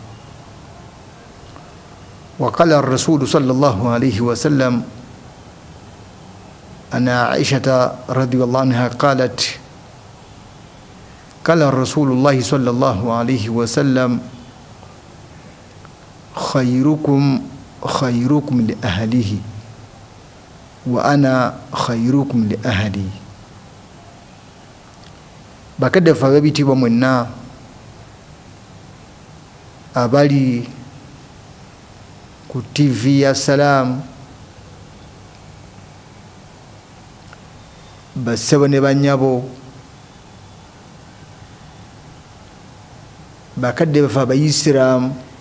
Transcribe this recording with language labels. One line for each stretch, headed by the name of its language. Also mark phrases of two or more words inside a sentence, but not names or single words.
Arabic: وقال الرسول صلى الله عليه وسلم: أنا عائشة رضي الله عنها قالت: قال رسول الله صلى الله عليه وسلم: خيركم خيركم لأهله وأنا خيركم لأهلي.
Ganda: bakadde ffe ab'ebitiibwa mwenna abali ku TV ya Salam, bassebo ne bannyabo, bakadde baffe Abayisiraamu,